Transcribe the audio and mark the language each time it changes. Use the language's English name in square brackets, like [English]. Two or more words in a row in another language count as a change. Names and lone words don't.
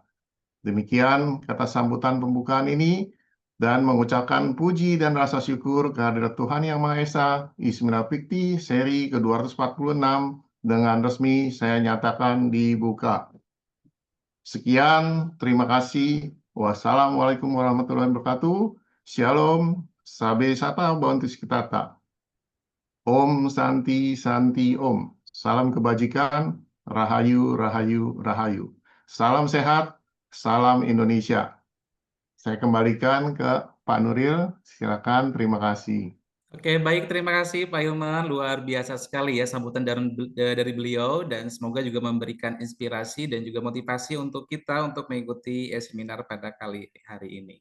[Indonesian] Demikian kata sambutan pembukaan ini, dan mengucapkan puji dan rasa syukur kehadirat Tuhan Yang Maha Esa, Isminar Pikti seri ke-246 dengan resmi saya nyatakan dibuka. Sekian, terima kasih. [Arabic] والسلام عليكم ورحمة الله وبركاته. [Indonesian] Shalom, [Sanskrit] सर्वे सत्त्वा भवन्तु सुखिताः. ॐ शान्तिः शान्तिः ॐ. [Indonesian] Salam kebajikan, Rahayu, Rahayu, Rahayu. Salam sehat, salam Indonesia. Saya kembalikan ke Pak Nuril. Silakan, terima kasih. Oke, baik, terima kasih Pak Hilman. Luar biasa sekali ya sambutan dari beliau, dan semoga juga memberikan inspirasi dan juga motivasi untuk kita untuk mengikuti seminar pada kali hari ini.